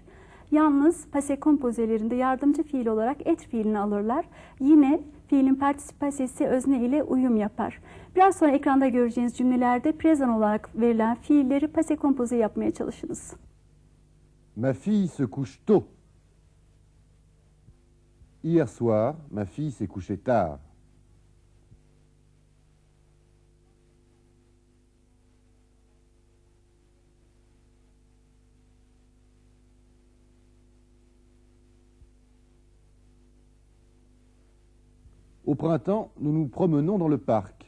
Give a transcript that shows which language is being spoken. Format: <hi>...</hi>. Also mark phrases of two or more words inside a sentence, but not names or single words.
<tr>Yalnız</tr> <fr>passé kompozelerinde</fr> <tr>yardımcı fiil olarak être fiilini alırlar. Yine fiilin partisipasesi özne ile uyum yapar. Biraz sonra ekranda göreceğiniz cümlelerde present olarak verilen fiilleri</tr> <fr>passé kompoze</fr> <tr>yapmaya çalışınız.</tr> <fr>Ma fille se couche tôt. Hier soir, ma fille s'est couchée tard. Au printemps, nous nous promenons dans le parc.</fr>